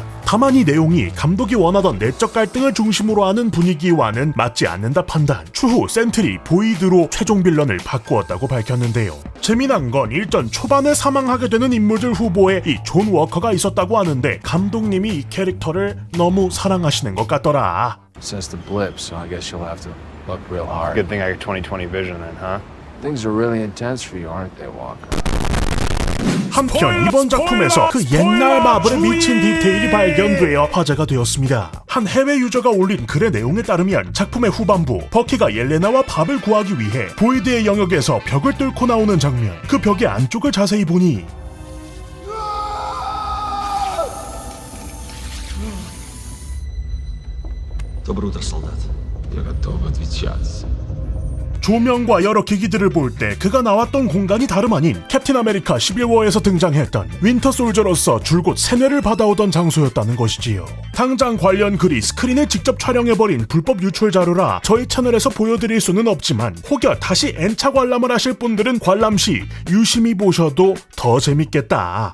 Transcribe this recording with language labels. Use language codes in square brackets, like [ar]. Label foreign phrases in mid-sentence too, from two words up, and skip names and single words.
[ko] 다만 이 내용이 감독이 원하던 내적 갈등을 중심으로 하는 분위기와는 맞지 않는다 판단. 추후 센트리 보이드로 최종 빌런을 바꾸었다고 밝혔는데요. 재미난 건 일전 초반에 사망하게 되는 인물들 후보에 이 존 워커가 있었다고 하는데 감독님이 이 캐릭터를 너무 사랑하시는 것 같더라. [en] Since the blip, so I guess you'll have to look real hard. Good thing I got 20/20 vision then, huh? Things are really intense for you, aren't they, Walker? [ko] 한편 이번 작품에서 그 옛날 마블에 미친 디테일이 발견되어 화제가 되었습니다. 한 해외 유저가 올린 글의 내용에 따르면 작품의 후반부, 버키가 옐레나와 밥을 구하기 위해 보이드의 영역에서 벽을 뚫고 나오는 장면, 그 벽의 안쪽을 자세히 보니 [ru] Доброе утро, солдат. Я готов отвечать. [ko] 조명과 여러 기기들을 볼 때 그가 나왔던 공간이 다름 아닌 캡틴 아메리카 시빌워에서 등장했던 윈터 솔저로서 줄곧 세뇌를 받아오던 장소였다는 것이지요. 당장 관련 글이 스크린에 직접 촬영해버린 불법 유출 자료라 저희 채널에서 보여드릴 수는 없지만 혹여 다시 N차 관람을 하실 분들은 관람 시 유심히 보셔도 더 재밌겠다.